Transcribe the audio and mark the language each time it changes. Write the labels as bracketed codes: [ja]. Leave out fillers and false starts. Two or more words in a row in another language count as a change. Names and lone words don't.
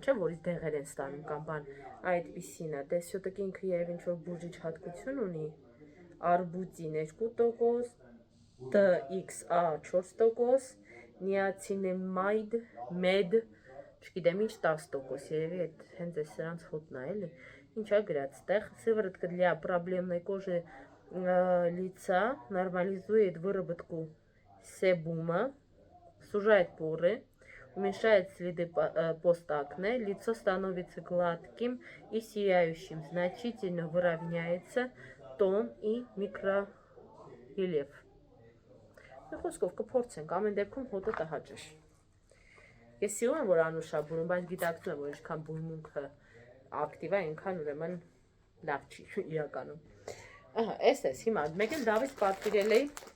[hy] չէ, որից դեղեր են ստանում կամ բան, այդպիսին է, դե սյոտակի ինքը երև ինչ որ բուժիչ հատկություն ունի, արբուտին 2%, DXA 4%, նիացինեմայդ, մեդ, չգիտեմ ինչ 10%, երևի այդ հենց է սրանց հոտն է, էլի, ինչ է գրած, տեղ, [ru] сыворотка для проблемной кожи лица нормализует выработку себума, сужает поры, уменьшает следы постакне, лицо становится гладким и сияющим, значительно выравняется тон и микрорельеф։ [hy] Խոսքով կփորձենք, ամեն դեպքում հոտը տհաճ է։ Ես սիրում եմ, որ անուշա բուրում, բայց գիտակցում եմ, որ ինչքան բուրմունքը ակտիվ է, այնքան ուրեմն լավ չի իրականում։ Ահա, էս, հիմա մեկ էլ Դավիթ պատվիրել էի